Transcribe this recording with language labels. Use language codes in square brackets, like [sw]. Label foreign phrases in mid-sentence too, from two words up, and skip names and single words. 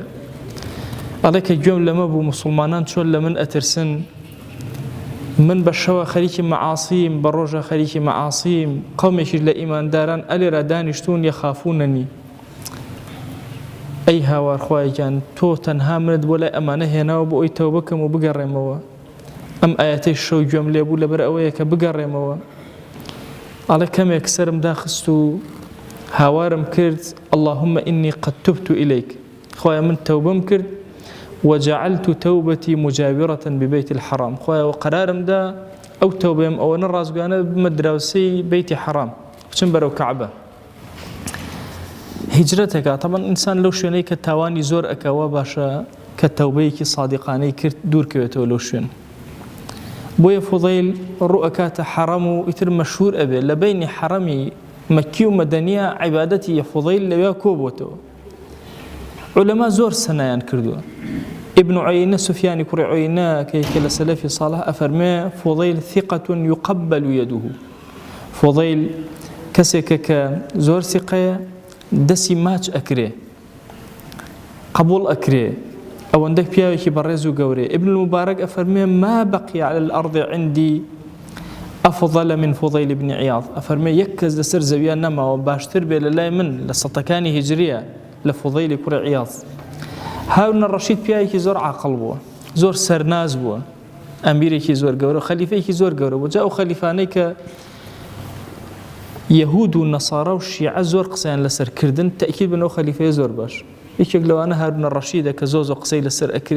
[ckb] ئەڵێ کە گوێم لەمە بوو موسڵمانان چۆن لە من ئەترسن، من بە شەوە خەریکی مەعاسیم، بە ڕۆژە خەریکی مەعاسیم، قەومێکی لە ئیمانداران ئەلێرە دانیشتون یەخافونەنی. ئەی هاوار خوایەکیان، تۆ تەنها منت بۆ لای ئەمانە هێناوە بۆ ئەوی تەوبە بکەم و بگەڕێمەوە. ئەم ئاەتەی شەو گوێم لێ بوو لەبەر ئەوەیە کە بگەڕێمەوە. ئەڵێ کەمێک سەرم داخست و هاوارم کرد، [ar] اللهم إني قد تبت إليك، [ckb] خوایە من تەوبەم کرد، [ar] وجعلت توبتي مجاورة ببيت الحرام، [ckb] خوایە قەرارم دا ئەو تەوبەم ئەوەنە ڕازگوانە بمە دراوسەی بەیتی حەرام، بچم بەرەو کەعبە. هیجرەتێکە. طبعا ئینسان لەو شوێنەی کە تاوانی زۆر ئەکەوە باشە کە تەوبەیەکی صادقانەی کرد دوورکەوێتەوە لەو شوێن. بۆیە فوضەیل ڕوو ئەکاتە حەرەم و ئیتر مەشهور ئەبێ لە بینی حەرەمی مەکی و مەدەنیە عیبادەتی فوضەیل لەوێ کۆبووەتەوە. عولەما زۆر سەنایان کردووە. ئیبن عوەینە، سوفیانی کوڕی عوەینە کە یەکێ لە سەلەفی ساڵح، ئەفەرمێ فوضەیل [ar] ثقة يقبل يده. [ckb] فوضەیل کەسێکە کە زۆر ثقەیە، دەسی ماچ ئەکرێ، قبول ئەکرێ، ئەوەندە پیاوێکی بەڕێز و گەورێ. [ar] ئیبن المبارەک ئەفەرمێ ما بقي على الأرض عندي أفضل من فوضەیل بن عیاض. [ckb] ئەفەرمێ یەک کەس لەسەر زەویان نەماوە باشتر بێ لە لای من لە سەدەکانی هیجریە لە فوضەیلی کوڕی عیاض. هارون الڕەشید پیاوێکی زۆر عاقڵ بووە، زۆر سەرناز بووە، ئەمیرێکی زۆر گەورە، خەلیفەیەکی زۆر گەورە بوو. جا ئەو خەلیفانەی کە [ar] يهود والنصارى والشيعة [ckb] زور قسەیان لەسەر کردن تأكيد بنەوە خەلیفەیە زۆر باش یەکێک لەوانە هارون الرەشیدە کە زۆر قسەی لەسەر ئەکرێ